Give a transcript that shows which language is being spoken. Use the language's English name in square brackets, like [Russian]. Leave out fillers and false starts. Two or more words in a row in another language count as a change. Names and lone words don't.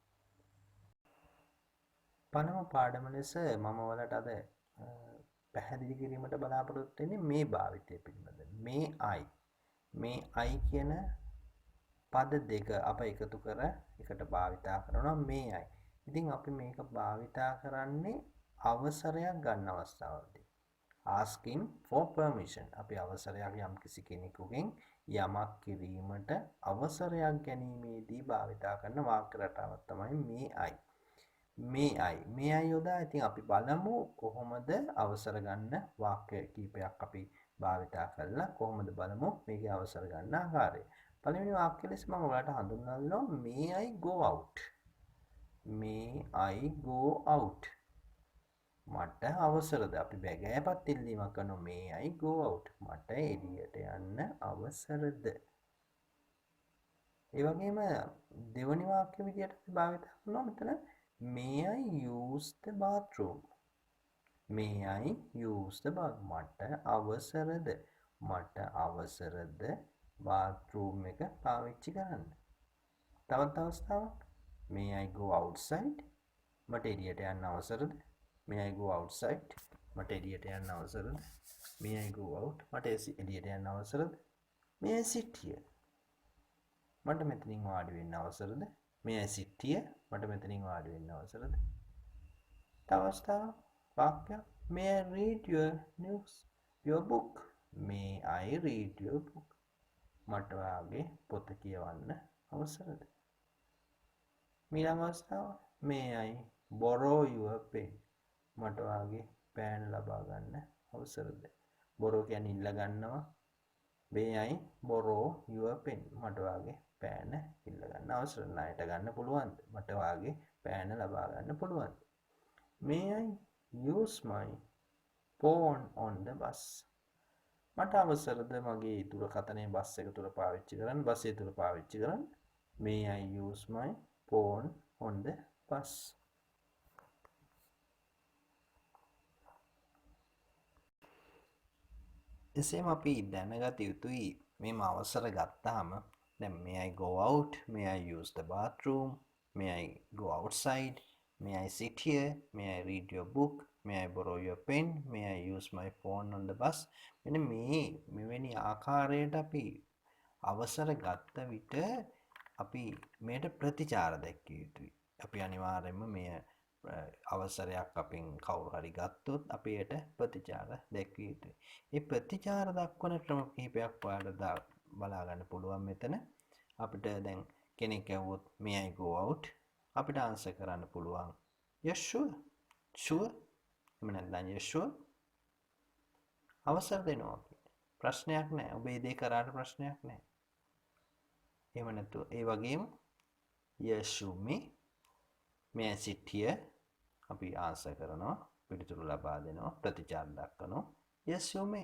[Sinhala] පළමු පාඩම ලෙස මම ඔයාලට අද පැහැදිලි කිරීමට බලාපොරොත්තු වෙන්නේ මේ භාවිතය පිළිබඳව. මේ I කියන පද දෙක අප එකතු කර එකට භාවිතා කරනවා මේ I. ඉතින් අපි මේක භාවිතා කරන්නේ අවසරයක් ගන්න අවස්ථාවලදී. [English] asking for permission. [Sinhala] අපි අවසරයක් යම් කිසි කෙනෙකුගෙන් යමක් කිරීමට අවසරයක් ගැනීමේදී භාවිතා කරන වාක්‍ය රටාවක් තමයි මේ I යොදා. ඉතින් අපි බලමු කොහොමද අවසර ගන්න වාක්‍ය කීපයක් අපි භාවිතා කරලා කොහොමද බලමු මේකේ අවසර ගන්න ආකාරය. පළවෙනි වාක්‍ය ලෙස මම ඔයාලට හඳුන්වනවා [English] may I go out. may I go out. [Sinhala] මට අවසරද? අපි බැගෑපත් ඉල්ලීමක් කරනවා [English] may I go out. [Sinhala] මට එළියට යන්න අවසරද? ඒ වගේම දෙවනි වාක්‍ය විදියට අපි භාවිත කරනවා මෙතන [English] may I use the bathroom. may I use the bathroom. [Sinhala] මට අවසරද? මට අවසරද bathroom එක පාවිච්චි කරන්න. තවත් අවස්ථාවක් [English] may I go outside. [Sinhala] මට එළියට යන්න අවසරද? [English] may I go outside. [Sinhala] මට එළියට යන්න අවසරද? [English] may I go out. [Sinhala] මට එළියට යන්න අවසරද? [English] may I sit here. [Sinhala] මට මෙතනින් වාඩි වෙන්න අවසරද? [English] may I sit here. [Sinhala] මට මෙතනින් වාඩි වෙන්න අවසරද? තව අවස්ථාවක් වාක්‍යයක් [English] may I read your book. may I read your book. [Sinhala] මට ඔයාගේ පොත කියවන්න අවසරද? ඊළඟ අවස්ථාව [English] may I borrow your pen. [Sinhala] මට ඔයාගේ පෑන් ලබා ගන්න අවසරද? borrow කියන්නේ ඉල්ල ගන්නවා. [English] may I borrow your pen. [Sinhala] මට ඔයාගේ පෑන ඉල්ල ගන්න අවසරද? ණයට ගන්න පුළුවන්ද? මට ඔයාගේ පෑන ලබා ගන්න පුළුවන්ද? [English] may I use my phone on the bus. [Sinhala] මට අවසරද මගේ දුරකථනය බස් එක තුල පාවිච්චි කරන්න, බස් එක තුල පාවිච්චි කරන්න? [English] may I use my phone on the bus. [Sinhala] එසේම අපි දැනගත යුතුයි මේ අවසර ගත්තාම දැන් [English] may I go out, may I use the bathroom, may I go outside, may I sit here, may I read your book, may I borrow your pen, may I use my phone on the bus. [Sinhala] මෙන්න මෙවැනි ආකාරයට අපි අවසර ගත්ත විට අපි මේට ප්‍රතිචාර දැක්විය යුතුයි. අපි අනිවාර්යයෙන්ම මේ අවසරයක් අපෙන් කවුරු හරි ගත්තොත් අපි ඒට ප්‍රතිචාර දැක්විය යුතුයි. මේ ප්‍රතිචාර දක්වන ක්‍රම කිහිපයක් ඔයාලට බලා ගන්න පුළුවන් මෙතන. අපිට දැන් කෙනෙක් ඇහුවොත් [English] may I go out? [Sinhala] අපිට ආන්සර් කරන්න පුළුවන් [English] yes sure. sure. [Sinhala] එහෙම නැත්නම් [English] yes sure. [Sinhala] අවසර දෙනවා අපි. ප්‍රශ්නයක් නැහැ. ඔබ මේ දේ කරාට ප්‍රශ්නයක් නැහැ. එහෙම නැතුව ඒ වගේම [English] yes you may I sit here. [Sinhala] අපි ආන්සර් කරනවා, පිළිතුරු ලබා දෙනවා, ප්‍රතිචාර දක්වනවා [English] yes you may.